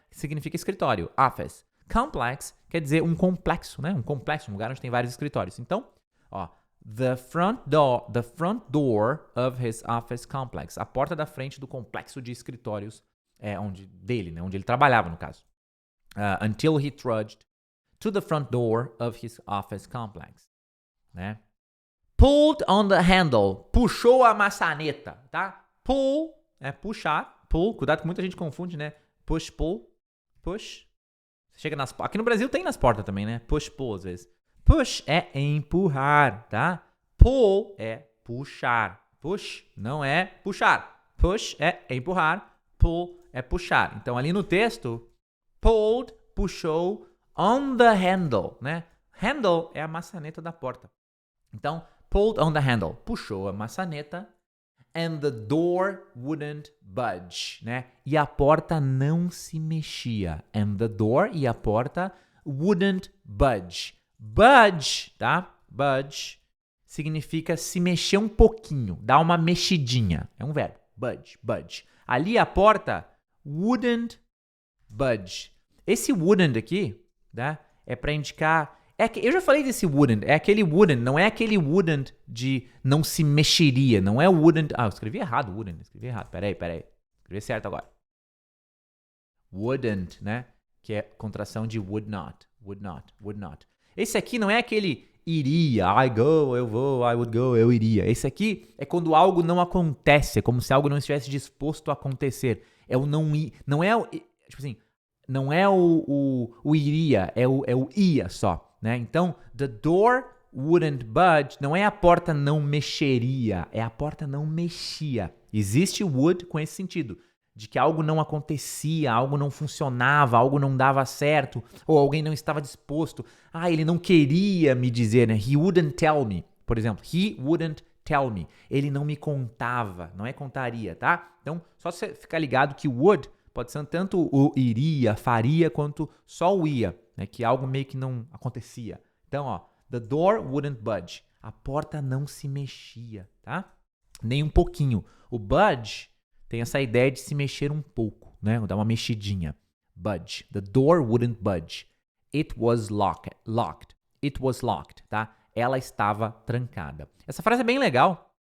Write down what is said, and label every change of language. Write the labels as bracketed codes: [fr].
[pt] Significa escritório, office. Complex quer dizer um complexo, né? Um complexo, um lugar onde tem vários escritórios. Então, the front door of his office complex, a porta da frente do complexo de escritórios dele, né? Onde ele trabalhava, no caso. [en] Until he trudged to the front door of his office complex, né? [pt] Pulled on the handle, puxou a maçaneta, tá? Pull é puxar, pull, cuidado que muita gente confunde, né? Push, pull, push. Você chega aqui no Brasil tem nas portas também, né? Push, pull às vezes. Push é empurrar, tá? Pull é puxar. Push não é puxar. Push é empurrar, pull é puxar. Então ali no texto, pulled, puxou, on the handle, né? Handle é a maçaneta da porta. [en] Então, pulled on the handle, puxou a maçaneta, and the door wouldn't budge, né? [pt] E a porta não se mexia. And the door e a porta wouldn't budge. Budge, tá? Budge significa se mexer um pouquinho, dar uma mexidinha. É um verbo. Budge, budge. Ali a porta wouldn't budge. Esse wouldn't aqui, tá? É para indicar... eu já falei desse wouldn't. É aquele wouldn't, não é aquele wouldn't de não se mexeria. Não é o wouldn't... eu escrevi errado wouldn't. Escrevi errado. Peraí. Escrevi certo agora. Wouldn't, né? Que é contração de would not. Would not, would not. Esse aqui não é aquele iria. [en] I go, eu vou, I would go, eu iria. [pt] Esse aqui é quando algo não acontece. É como se algo não estivesse disposto a acontecer. É o não ir. Não é o... Tipo assim... Não é o iria, é o ia só, né? Então, the door wouldn't budge, não é a porta não mexeria, é a porta não mexia. Existe would com esse sentido, de que algo não acontecia, algo não funcionava, algo não dava certo, ou alguém não estava disposto. Ele não queria me dizer, né? He wouldn't tell me, por exemplo. He wouldn't tell me. Ele não me contava, não é contaria, tá? Então, só você ficar ligado que would pode ser tanto o iria, faria, quanto só o ia, né? Que algo meio que não acontecia. [en] Então, the door wouldn't budge. [pt] A porta não se mexia, tá? Nem um pouquinho. O budge tem essa ideia de se mexer um pouco, né? [en] Dar uma mexidinha. Budge. The door wouldn't budge. It was locked. It was locked, tá? Ela estava trancada. [pt] Essa frase é bem legal.